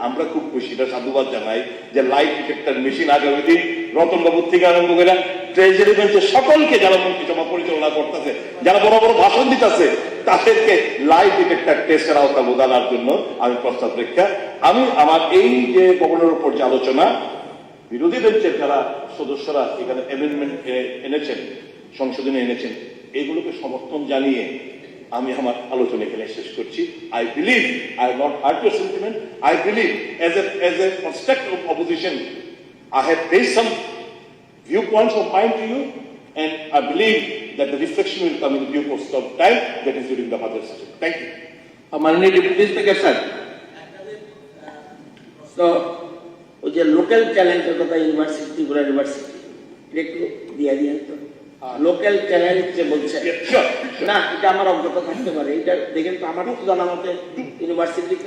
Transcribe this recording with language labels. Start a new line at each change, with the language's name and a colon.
Bangla: আমরা খুব খুশি, এটা সাধুবাদ জানাই যে লাইট ডিটেক্টর মেশিন আগামী দিন রতন বাবুর থেকে আরম্ভ করে ট্রেজারি বেঞ্চে সকলকে, যারা মন্ত্রিসভা পরিচালনা করতেছে, যারা বড় বড় ভাষণ দিতেছে, তাদেরকে লাইট ডিটেক্টর টেস্টের আওতা বোঝানোর জন্য আমি প্রস্তাব রেখা। আমি আমার এই যে গভর্নরের উপর যে আলোচনা, বিরোধী বেঞ্চের যারা সদস্যরা এখানে অ্যামেন্ডমেন্ট এনেছেন, সংশোধনে এনেছেন, এগুলোকে সমর্থন জানিয়ে আমি আমার আলোচনা এখানে শেষ করছি।
English: I believe I have not hurt your sentiment. I believe as a constructive opposition, I have raised some viewpoints of mine to you, and I believe that the reflection will come in due course of time, that is during the budget session. Thank you.
Bangla: মাননীয় deputy speaker sir, তো ওই যে local চ্যালেঞ্জের কথা, university, Tripura university, এটা একটু দিয়ে দিন তো। লোকাল চ্যালেঞ্জ যে বলছে
English: Yeah, sure.
Bangla: না, এটা আমার অজ্ঞতা থাকতে পারে, এটা দেখেন তো, আমার তো জানা মতে ইউনিভার্সিটি